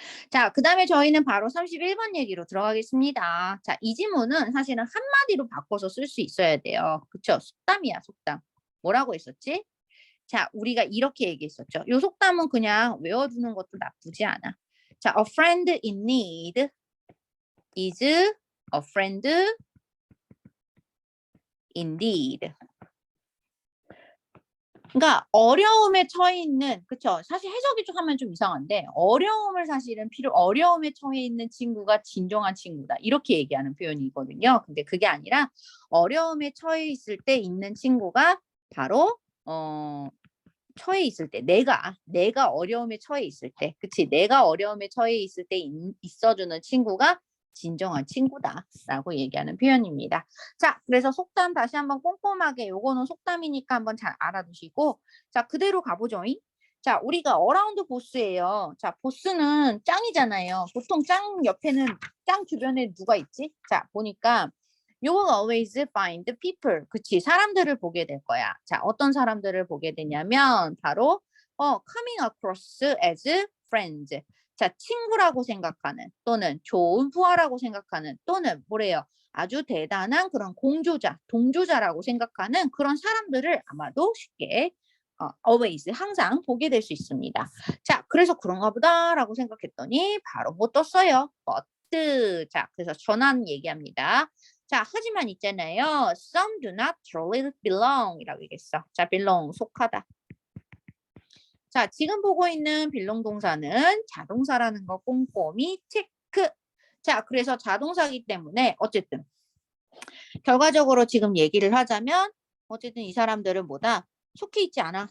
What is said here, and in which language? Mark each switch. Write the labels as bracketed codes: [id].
[ko] 자, 그 다음에 저희는 바로 31번 얘기로 들어가겠습니다. 자, 이 지문은 사실은 한마디로 바꿔서 쓸 수 있어야 돼요. 그쵸? 속담이야, 속담. 뭐라고 했었지? 자, 우리가 이렇게 얘기했었죠. 요 속담은 그냥 외워두는 것도 나쁘지 않아. [en] 자, a friend in need is a friend indeed. [ko] 그러니까 어려움에 처해 있는 그쵸? 사실 해석이 좀 하면 좀 이상한데 어려움에 처해 있는 친구가 진정한 친구다. 이렇게 얘기하는 표현이거든요. 근데 그게 아니라 어려움에 처해 있을 때 있는 친구가 바로 처해 있을 때 내가 어려움에 처해 있을 때 그치 내가 어려움에 처해 있을 때 있어주는 친구가 진정한 친구다라고 얘기하는 표현입니다. 자, 그래서 속담 다시 한번 꼼꼼하게 요거는 속담이니까 한번 잘 알아두시고 자, 그대로 가보죠. 자, 우리가 어라운드 보스예요. 자, 보스는 짱이잖아요. 보통 짱 옆에는 짱 주변에 누가 있지? [en] 자, 보니까 You will always find people. [ko] 그치. 사람들을 보게 될 거야. 자, 어떤 사람들을 보게 되냐면, 바로, [en] coming across as friends. [ko] 자, 친구라고 생각하는, 또는 좋은 부하라고 생각하는, 또는 뭐래요? 아주 대단한 그런 공조자, 동조자라고 생각하는 그런 사람들을 아마도 쉽게, always, 항상 보게 될 수 있습니다. 자, 그래서 그런가 보다라고 생각했더니, 바로 뭐 떴어요? [en] but. [ko] 자, 그래서 전환 얘기합니다. 자, 하지만 있잖아요. [en] Some do not truly belong [ko] 이라고 얘기했어. 자, belong, 속하다. 자, 지금 보고 있는 belong 동사는 자동사라는 거 꼼꼼히 체크. 자, 그래서 자동사이기 때문에 어쨌든 결과적으로 지금 얘기를 하자면 어쨌든 이 사람들은 뭐다? 속해 있지 않아.